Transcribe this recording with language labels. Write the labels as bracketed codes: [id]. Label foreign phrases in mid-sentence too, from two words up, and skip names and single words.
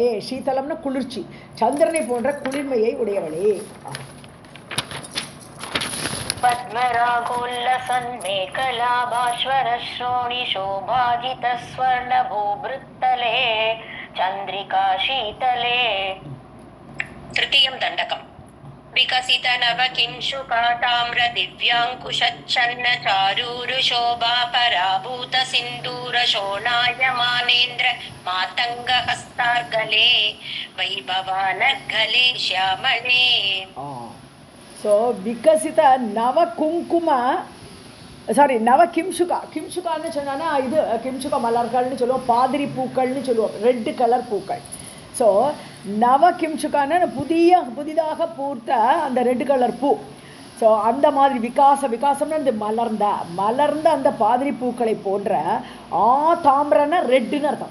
[ta] சீதலம்னா குளிர்ச்சி, சந்திரனை போன்ற குளிர்மையை உடையவளே. [sa] पद्मरागोल्लसन् मेखलाभास्वर श्रोणि शोभाजित स्वर्ण भूभृत्तले चन्द्रिका शीतले. [ta] திருத்தியம் தண்டகம். [sa] विकसित नव किंशुका ताम्र दिव्यांकुशच्छन्न चारूरु शोभा पराभूत सिन्दूर शोणायमानेन्द्र मातंग हस्तार्गले वैभवानर्गले श्यामले. [ta] सो [sa] विकसित नव कुंकुम [ta] நவ கிம்சுகான்னு சொன்னா இது கிம்சுக மலர்கள்னு சொல்லுவோம், பாதிரி பூக்கள்னு சொல்லுவோம், [en] red colour [ta] பூக்கள். ஸோ நவ கிம்சுக்கான புதிதாக பூர்த்த அந்த [en] red colour [ta] பூ. ஸோ அந்த மாதிரி விகாசம்னா இந்த மலர்ந்த அந்த பாதிரி பூக்களை போன்ற தாமிரன்னா ரெட்டுன்னு அர்த்தம்.